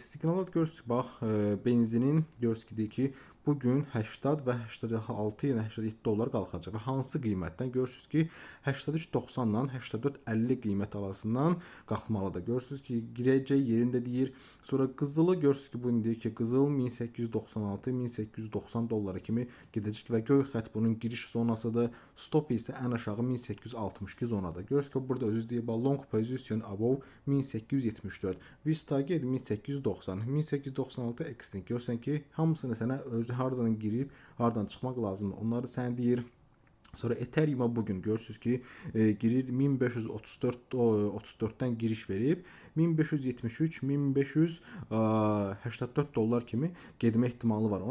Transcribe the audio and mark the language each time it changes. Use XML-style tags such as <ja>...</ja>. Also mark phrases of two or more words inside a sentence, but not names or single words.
<az>Siqnallar görürsünüz, bax benzinin görürsünüz ki, deyir ki, bugün 80 və 86 yəni 87 dollar qalxacaq və hansı qiymətdən görürsünüz ki 83.90-dan 84.50 qiymət arasından qalxmalıdır. Görürsünüz ki girəcək yerində deyir. Sonra qızılı görürsünüz ki bu deyir ki qızıl 1896-1890 dollara kimi gedəcək və göy xətt bunun giriş zonasıdır. Stop isə ən aşağı 1862 zonadır. Görürsünüz ki burada özü deyir</az> <en>long position above 1874.</en> <az>Biz</az> <en>target 1890, 1896 extend.</en> <az>Görürsən ki hamısını sənə özü hardan girib, hardan çıxmaq lazımdır. Onları sən deyir. Sonra Ethereum bugün görürsünüz ki girir 1534'dən giriş verib 1573, 1584 dollar kimi getmə ehtimalı var.</az>